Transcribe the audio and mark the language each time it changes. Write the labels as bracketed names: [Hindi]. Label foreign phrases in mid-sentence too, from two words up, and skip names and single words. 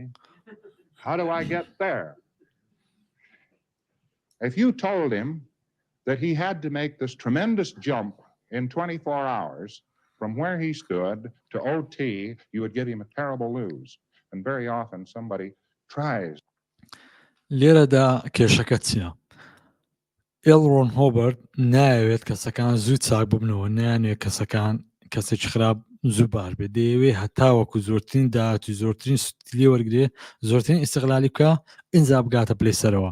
[English] How do I get there? If you told him that he had to make this tremendous jump in 24 hours from where he stood to OT, you would give him a terrible lose. And very often somebody tries. [Central Kurdish] لێرەدا کێشەکە چییە؟ ئێڵڕۆن هۆبەرت نایەوێت کەسەکان زوو چاک ببنەوە، نایانوێت کەسەکان کەسێکی خراپ زوو بار بێت، دەیەوێت هەتاوەکو زۆرترین داهاتی زۆرترین سوتلی وەرگێ زۆرترین ئیستیغلالی بکە ئینجا بگاتە پلەیسەرەوە.